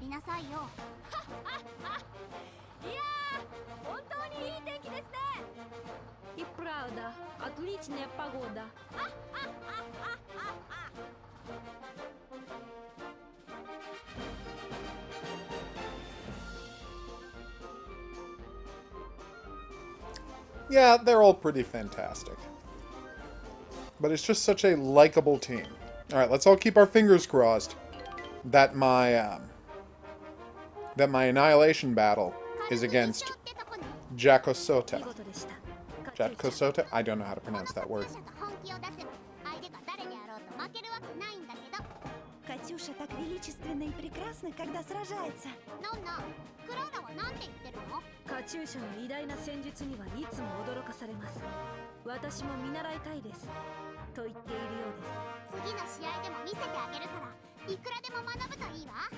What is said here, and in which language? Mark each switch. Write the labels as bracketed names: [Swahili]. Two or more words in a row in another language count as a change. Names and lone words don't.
[Japanese] さいよ。いやー、本当にいい天気ですね。 [Russian] И правда, отличная погода. [English] Yeah, they're all pretty fantastic. But it's just such a likable team. Alright, let's all keep our fingers crossed that my annihilation battle is against Jakosota. [Japanese] 見事でした。 [English] Jakosota? I don't know how to pronounce that word. [Japanese] 本気を出せば相手が誰であろうと負けるわけないんだけど。 [Russian] Катюша так величественна и прекрасна, когда сражается. [Japanese] なんだ、クラウダはなんて言ってるの？カチューシャの偉大な戦術にはいつも驚かされます。私も見習いたいです。と言っているようです。次の試合でも見せてあげるから、いくらでも学ぶといいわ。